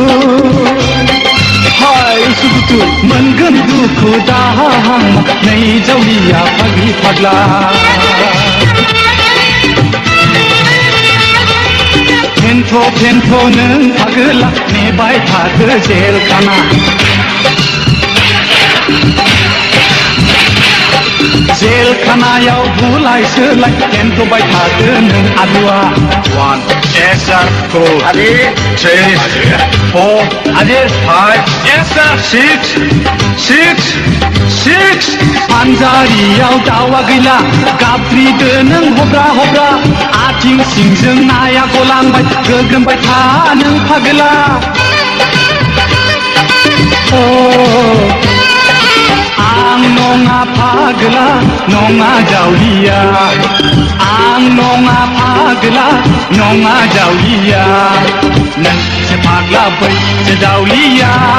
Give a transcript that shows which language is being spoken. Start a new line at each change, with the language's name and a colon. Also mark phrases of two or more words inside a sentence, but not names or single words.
Bodo: हाय उसुखुथु मोनगोन दुखु दाहा नै जावलिया फाग्लि फाग्ला फेन्थ' नों फागोला नेबाय थादो जेलखाना जेलखानायाव बुलाय सोलाय फेन्थ'बाय थादो नों आलुआ
English: 1 yes sir 2 Adi 3 4 Adi 5 yes sir 6
Bodo: फानजारियाव दावा गैला गाबज्रिदो नों हब्रा हब्रा आथिं सिंजों नाया गलांबाय गोग्रोमबाय था नों फागोला आं नङा फागोला नङा जावलिया आं नङा फागोला नङा जावलिया नोंसो फाग्ला बैसो जावलिया